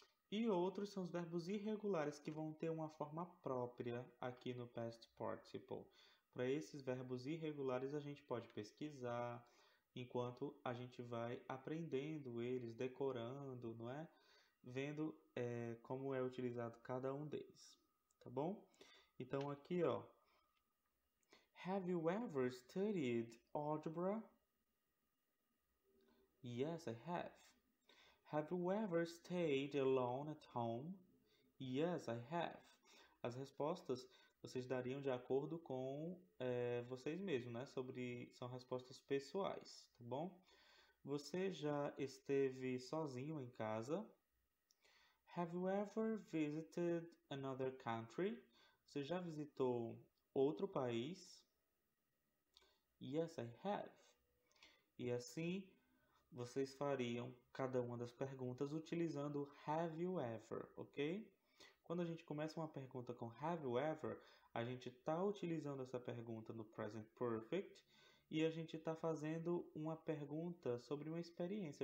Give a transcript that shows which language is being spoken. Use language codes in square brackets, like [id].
[pt] E outros são os verbos irregulares, que vão ter uma forma própria aqui no past participle. Para esses verbos irregulares, a gente pode pesquisar, enquanto a gente vai aprendendo eles, decorando, não é? Vendo como é utilizado cada um deles, tá bom? Então aqui, ó, [en] have you ever studied algebra? Yes, I have. Have you ever stayed alone at home? Yes, I have. [pt] As respostas vocês dariam de acordo com vocês mesmos, né? São respostas pessoais, tá bom? Você já esteve sozinho em casa? [en] Have you ever visited another country? [pt] Você já visitou outro país? [en] Yes, I have. [pt] E assim, vocês fariam cada uma das perguntas utilizando have you ever, ok? Quando a gente começa uma pergunta com have you ever, a gente está utilizando essa pergunta no present perfect e a gente está fazendo uma pergunta sobre uma experiência.